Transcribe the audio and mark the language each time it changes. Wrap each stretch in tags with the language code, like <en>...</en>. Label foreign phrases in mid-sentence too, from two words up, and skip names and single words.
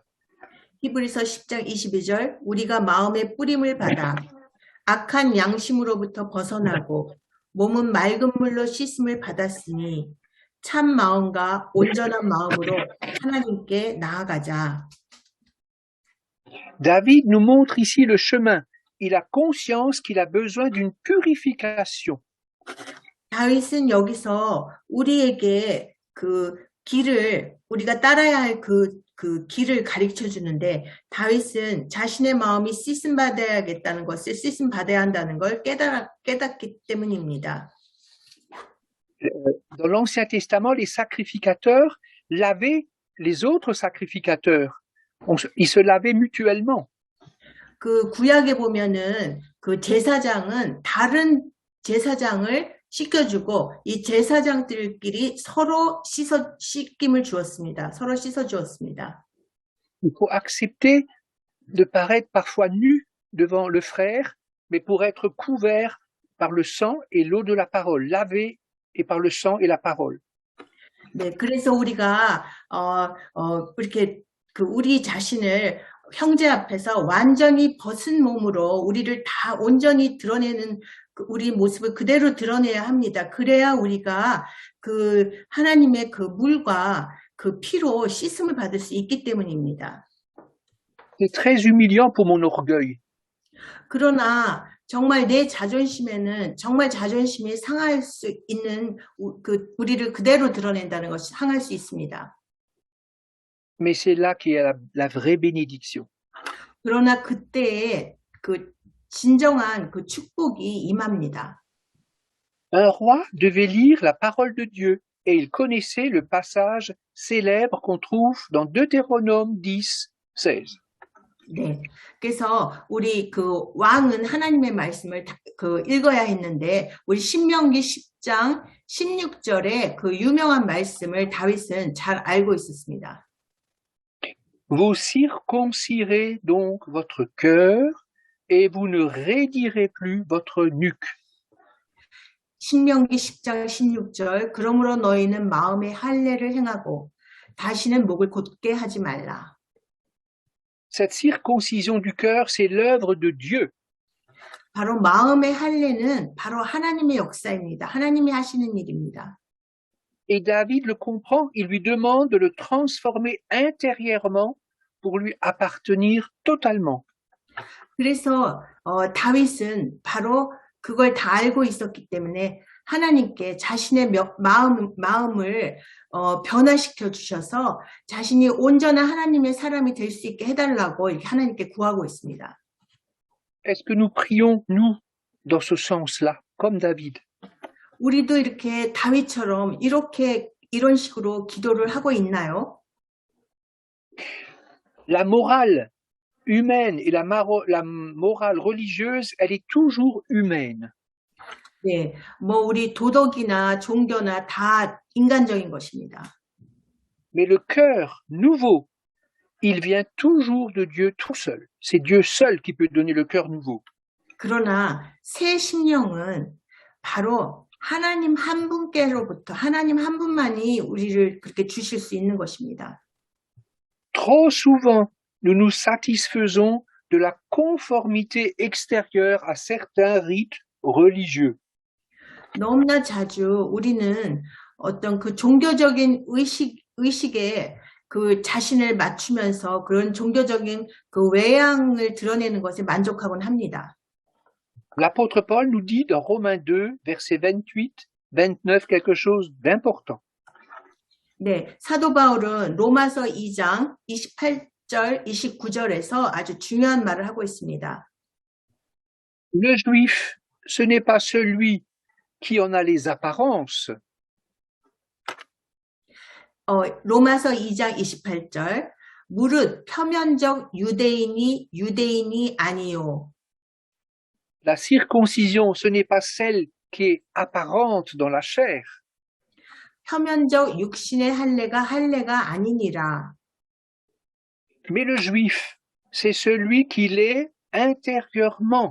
<ko>히브리서 10장 22절 우리가 마음의 뿌림을 받아 악한 양심으로부터 벗어나고 몸은 맑은 물로 씻음을 받았으니 참 마음과 온전한 마음으로 하나님께 나아가자.</ko> <fr>David nous montre ici le chemin. Il a conscience qu'il a besoin d'une purification.</fr> <ko>다윗은 여기서 우리에게 그 길을 우리가 따라야 할 그 길을 가르쳐 주는데 다윗은 자신의 마음이 씻음 받아야겠다는 것을 씻음 받아야 한다는 걸 깨닫기 때문입니다.</ko> <fr>Dans l'Ancien Testament, les sacrificateurs lavaient les autres sacrificateurs. Ils se lavaient mutuellement.</fr> <ko>그 구약에 보면은 그 제사장은 다른 제사장을 씻겨주고 이 제사장들끼리 서로 씻김을 주었습니다. 서로 씻어 주었습니다.</ko> <fr>Il faut accepter de paraître parfois nu devant le frère, mais pour être couvert par le sang et l'eau de la parole, lavé et par le sang et la parole.</fr> <ko>네, 그래서 우리가 이렇게 그 우리 자신을 형제 앞에서 완전히 벗은 몸으로 우리를 다 온전히 드러내는 우리 모습을 그대로 드러내야 합니다. 그래야 우리가 그 하나님의 그 물과 그 피로 씻음을 받을 수 있기 때문입니다.</ko> <fr>C'est très humiliant pour mon orgueil.</fr> <ko>그러나 정말 내 자존심에는 정말 자존심이 상할 수 있는 그 우리를 그대로 드러낸다는 것이 상할 수 있습니다.</ko> <fr>Mais c'est là qu'il y a la vraie bénédiction.</fr> <ko>그러나 그때에 그 진정한 그 축복이 임합니다.</ko> <fr>Un roi devait lire la parole de Dieu et il connaissait le passage célèbre qu'on trouve dans Deutéronome 10, 16.</fr> <ko>네, 그래서 우리 그 왕은 하나님의 말씀을 그 읽어야 했는데 우리 신명기 10장 16절에 그 유명한 말씀을 다윗은 잘 알고 있었습니다.</ko> <fr>Vous circoncirez donc votre cœur et vous ne raidirez plus votre nuque.</fr> <ko>신명기 10장 16절 그러므로 너희는 마음의 할례를 행하고 다시는 목을 곧게 하지 말라.</ko> <fr>Cette circoncision du cœur, c'est l'œuvre de Dieu.</fr> <ko>바로 마음의 할례는 바로 하나님의 역사입니다. 하나님이 하시는 일입니다.</ko> <fr>Et David le comprend, il lui demande de le transformer intérieurement pour lui appartenir totalement.</fr> <ko>그래서 다윗은 바로 그걸 다 알고 있었기 때문에 하나님께 자신의 마음을 변화시켜 주셔서 자신이 온전한 하나님의 사람이 될 수 있게 해달라고 이렇게 하나님께 구하고 있습니다.</ko> <fr>Est-ce que nous prions, nous, dans ce sens-là, comme David?</fr> <ko>우리도 이렇게 다윗처럼 이런 식으로 기도를 하고 있나요?</ko> <fr>La morale humaine et la morale religieuse, elle est toujours humaine.</fr> <ko>네, 뭐 우리 도덕이나 종교나 다 인간적인 것입니다.</ko> <fr>Mais le cœur nouveau, il vient toujours de Dieu tout seul. C'est Dieu seul qui peut donner le cœur nouveau.</fr> <ko>그러나 새 심령은 바로 하나님 한 분께로부터 하나님 한 분만이 우리를 그렇게 주실 수 있는 것입니다.</ko> <fr>Trop souvent, nous nous satisfaisons de la conformité extérieure à certains rites religieux.</fr> <ko>너무나 자주 우리는 어떤 그 종교적인 의식에 그 자신을 맞추면서 그런 종교적인 그 외양을 드러내는 것에 만족하곤 합니다.</ko> <fr>L'apôtre Paul nous dit dans Romains 2, versets 28, 29, quelque chose d'important.</fr> <ko>네, 사도 바울은 로마서 2장 28절, 29절에서 아주 중요한 말을 하고 있습니다.</ko> <fr>Le juif, ce n'est pas celui qui en a les apparences.</fr> <ko>로마서 2장 28절, 무릇 표면적 유대인이 아니요.</ko> <fr>La circoncision, ce n'est pas celle qui est apparente dans la chair.</fr> <ko>표면적 육신의 할례가 아니니라.</ko> <fr>Mais le juif, c'est celui qui l'est intérieurement.</fr>